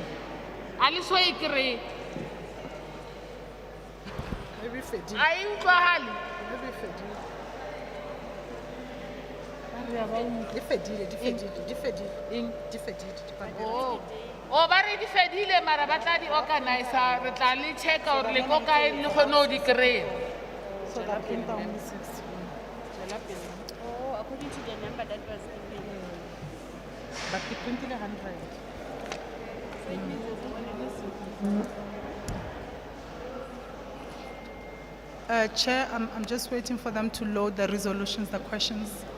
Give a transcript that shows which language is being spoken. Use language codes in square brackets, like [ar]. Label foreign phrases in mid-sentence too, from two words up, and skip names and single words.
[tn] A le so e kry-e a e utlwagale. O ba re di fedile mara ba tla di organisa. Re tla le checka gore le ko kae le kgone go di kry-a. [en] So that came down to 6. Oh, according to the number that was given. But the 100. Chair, I'm just waiting for them to load the resolutions, the questions.